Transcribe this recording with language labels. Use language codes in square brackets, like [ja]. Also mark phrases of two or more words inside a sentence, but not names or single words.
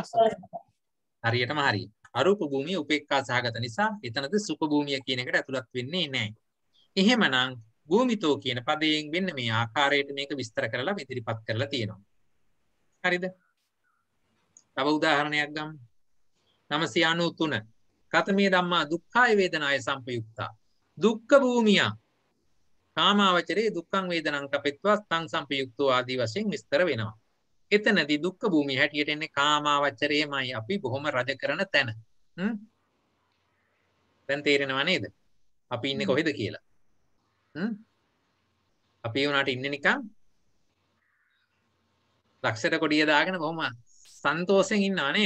[si] හරියටම හරිය. අරූප භූමිය උපේක්ඛා සහගත නිසා එතනද සුඛ භූමිය කියන එකට ඇතුළත් වෙන්නේ නැහැ. එහෙමනම් භූමිතෝ කියන පදයෙන් වෙන්න මේ ආකාරයට මේක විස්තර කරලා ඉදිරිපත් කරලා තියෙනවා. හරිද? තව උදාහරණයක් ගමු. [pi] 993 කතමේ ධම්මා දුක්ඛාය වේදනාය සම්පයුක්තා. [si] දුක්ඛ භූමිය [pi] කාමාවචරේ දුක්ඛං වේදනං කපෙත්වා තං සම්පයුක්තෝ [si] ආදී වශයෙන් විස්තර වෙනවා. එතනදී දුක්ඛ භූමිය හැටියට එන්නේ කාමාවචරයේමයි අපි බොහොම රජ කරන තැන. දැන් තේරෙනව නේද? අපි ඉන්නේ කොහෙද කියලා? අපි උනාට ඉන්නේ නිකන් ලක්ෂර කොඩිය දාගෙන බොහොම සන්තෝෂෙන් ඉන්නවා නේද?